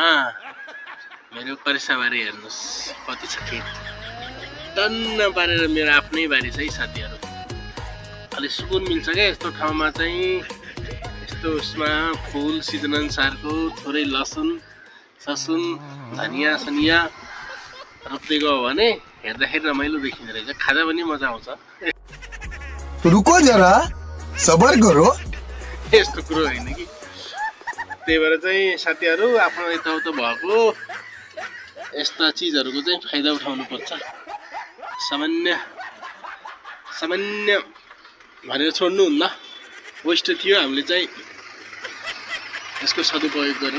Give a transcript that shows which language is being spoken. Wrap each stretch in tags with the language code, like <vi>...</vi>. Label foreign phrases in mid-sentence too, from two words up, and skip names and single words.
<ne>मेरो करेसाबारी हेर्नुस् कति छ खेत टन्न पारेर मेरो आफ्नै बारी छ है साथीहरु। अलि सुकुन मिल्छ के यस्तो ठाउँमा चाहिँ। यस्तो उसमा</ne> <en>full season</en> <ne>अनुसारको थोरै लसुन ससुन धनिया सनिया रोप्दै गयो भने हेर्दाखेरि रमाइलो देखिन्छ रहेछ, खाजा पनि मजा आउँछ।</ne> <hi>रुको जरा सबर करो।</hi> <ne>यस्तो कुरो हैन कि, त्यही भएर चाहिँ साथीहरु आफ्नो यताउता भएको यस्ता चीजहरुको चाहिँ फाइदा उठाउनु पर्छ। सामान्य भनेर छोड्नु हुन्न। वेस्ट थियो, हामीले चाहिँ यसको सदुपयोग गरौँ।</ne>